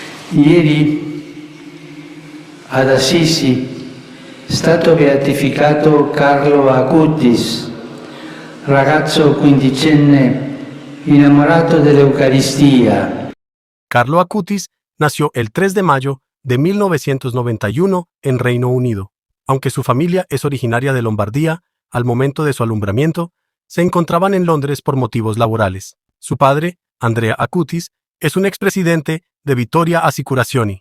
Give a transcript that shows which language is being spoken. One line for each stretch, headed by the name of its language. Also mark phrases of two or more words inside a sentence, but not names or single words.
Italian: Ieri ad Assisi è stato beatificato Carlo Acutis, ragazzo quindicenne innamorato dell'Eucaristia.
Spanish: Carlo Acutis nació el 3 de mayo de 1991 en Reino Unido. Aunque su familia es originaria de Lombardía, al momento de su alumbramiento, se encontraban en Londres por motivos laborales. Su padre, Andrea Acutis, es un expresidente de Vittoria Assicurazioni.